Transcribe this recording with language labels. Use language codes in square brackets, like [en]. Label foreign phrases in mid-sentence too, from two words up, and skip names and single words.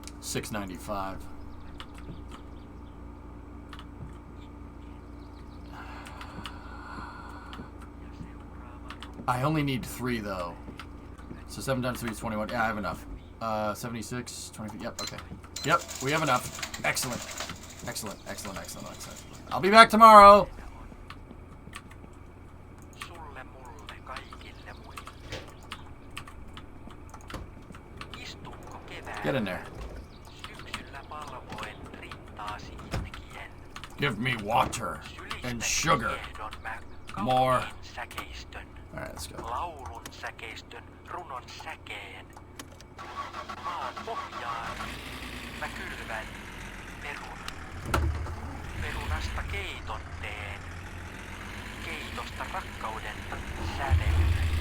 [en] 695. I only need 3 though. So 7 times 3 is 21. Yeah, I have enough. 76, 20. Yep, okay. Yep, we have enough. Excellent. Excellent, excellent, excellent, excellent. I'll be back tomorrow. [fi] Sulle, mulle, kaikille muille. Istunko keväällä? [en] Get in there. [fi] Syksyllä palvoen rintaasi itkien. [en] Give me water and sugar. [fi] Ehdon mä [en] More. [fi] kauniin säkeistön. [en] Alright, let's go. [fi] Laulun säkeistön, runon säkeen. Maan pohjaan mä kylvän perun. Perunasta keiton teen. Keitosta rakkauden sävelyn.